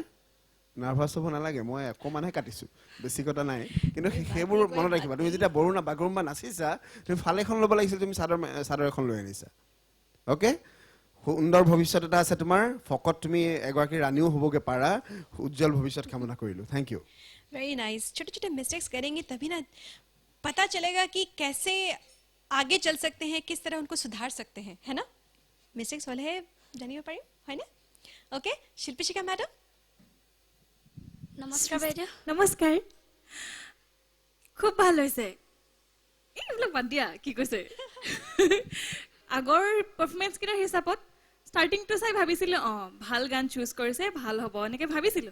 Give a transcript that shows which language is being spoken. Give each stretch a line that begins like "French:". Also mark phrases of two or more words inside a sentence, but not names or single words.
Assamese: নাৰ্ভাছ হ'ব নালাগে, মই অকণমানহে কাটিছোঁ, বেছি কটা নাই, কিন্তু সেইবোৰ মনত ৰাখিবা। তুমি যেতিয়া বড়ো বাগৰুম্বা নাচিছা তুমি ফালেখন ল'ব লাগিছিল, তুমি চাদৰ এখন লৈ আনিছা। অ'কে, সুন্দৰ ভৱিষ্যত এটা আছে তোমাৰ, ফকত তুমি এগৰাকী ৰাণীও হ'বগৈ পাৰা, উজ্জ্বল ভৱিষ্যত কামনা কৰিলোঁ।
English: thank you. very nice.
Hindi: छोटे छोटे मिस्टेक्स करेंगे तभी ना पता चलेगा कि कैसे आगे चल सकते हैं, किस तरह उनको सुधार सकते हैं, है ना? मिस्टेक्स वाले है
Assamese: জানিব পাৰিম, হয়নে? ওকে, শিল্পীশিখা ম্যাডাম। নমস্কাৰ বাইদেউ। নমস্কাৰ। খুব ভাল হৈছে। এইবিলাক বাদ দিয়া, কি কৈছে? আগৰ পাৰফৰ্মেঞ্চকেইটাৰ হিচাপত ষ্টাৰ্টিংটো চাই ভাবিছিলোঁ ভাল গান চুজ কৰিছে, ভাল হ'ব এনেকৈ ভাবিছিলোঁ।